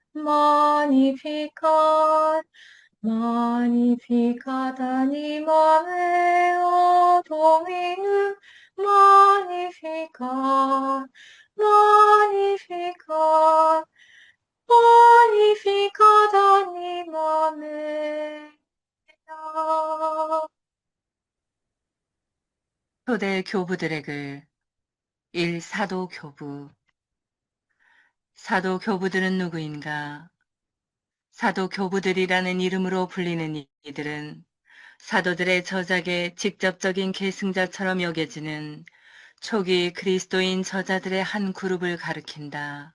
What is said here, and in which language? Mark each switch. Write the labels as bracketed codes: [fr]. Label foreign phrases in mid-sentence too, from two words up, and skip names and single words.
[la] Magnificat, Magnificat anima mea Dominum, Magnificat, Magnificat, Magnificat anima mea. [ko] 초대 교부들의 글 1. 사도 교부. 사도 교부들은 누구인가? 사도 교부들이라는 이름으로 불리는 이들은 사도들의 저작의 직접적인 계승자처럼 여겨지는 초기 그리스도인 저자들의 한 그룹을 가리킨다.